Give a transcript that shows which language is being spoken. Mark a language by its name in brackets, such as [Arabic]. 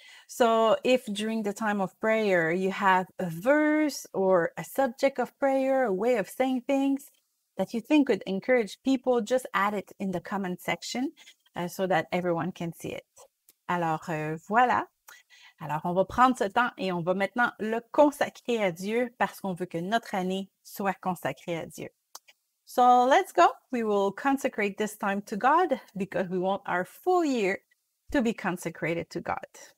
[English] So if during the time of prayer you have a verse or a subject of prayer, a way of saying things that you think would encourage people, just add it in the comment section so that everyone can see it. [French] Alors voilà. Alors on va prendre ce temps et on va maintenant le consacrer à Dieu parce qu'on veut que notre année soit consacrée à Dieu. [English] So let's go. We will consecrate this time to God because we want our full year to be consecrated to God.